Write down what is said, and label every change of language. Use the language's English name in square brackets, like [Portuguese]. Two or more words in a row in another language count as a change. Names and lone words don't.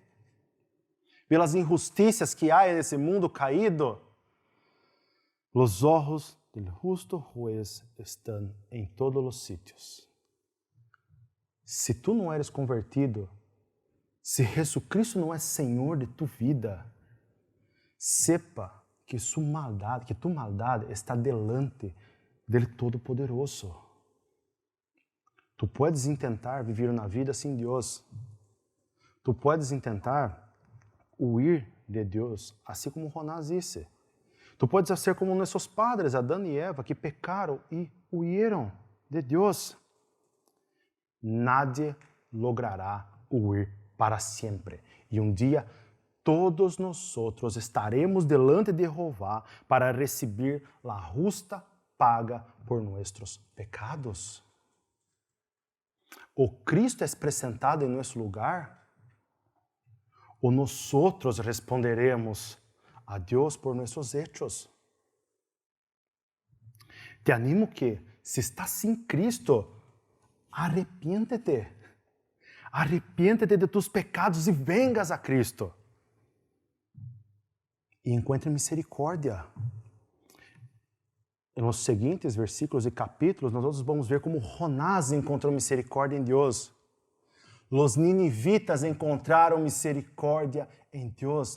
[Spanish] Ve las injusticias que hay en ese mundo caído. Los ojos del justo juez están en todos los sitios. [Portuguese] Se tu não eres convertido, se Jesucristo não é Senhor de tu vida, sepa que tu maldade está delante dele Todo-Poderoso. [Spanish] Tu puedes intentar [Portuguese] viver na vida sem Deus. [Spanish] Tu puedes intentar huir de Deus, [Portuguese] assim como Jonás disse. [Spanish] Tu puedes [Portuguese] ser como nossos padres, Adão e Eva, que pecaram e huíram de Deus. [Spanish] Nadie logrará huir para sempre. [Portuguese] E um dia todos nós estaremos delante de Jehová para receber a justa paga por nossos pecados. O Cristo é apresentado em nosso lugar, ou nós responderemos a Deus por nossos hechos. Te animo que, se estás sem Cristo, arrepiéntete. [Spanish] Arrepiéntete de tus pecados e vengas a Cristo. [Portuguese] E encontre misericórdia. Nos seguintes versículos e capítulos, nós vamos ver como Jonás encontrou misericórdia em Deus. Os ninivitas encontraram misericórdia em Deus.